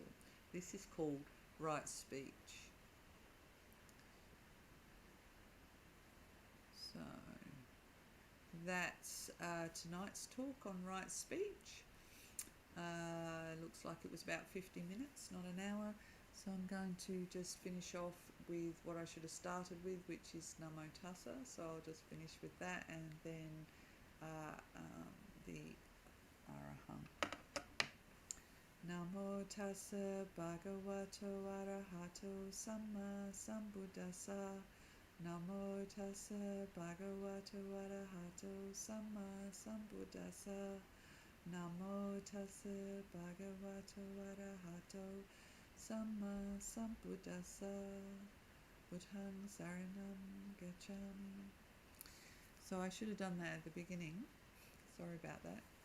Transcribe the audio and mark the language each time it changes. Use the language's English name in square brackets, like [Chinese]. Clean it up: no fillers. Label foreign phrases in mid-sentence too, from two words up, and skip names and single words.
[English] This is called right speech. So that's tonight's talk on right speech. Looks like it was about 50 minutes, not an hour. So I'm going to just finish off with what I should have started with, which is [Pali] Namo Tassa. [English] So I'll just finish with that, and then the Araham. [Pali] Namo Tassa Bhagavato Arahato Samma Sambuddhassa. Namo Tassa Bhagavato Arahato Samma Sambuddhassa. Namo Tassa Bhagavato Arahato Samma Sambuddhassa. Buddhang Saranam Gacchami. [English] So I should have done that at the beginning. Sorry about that.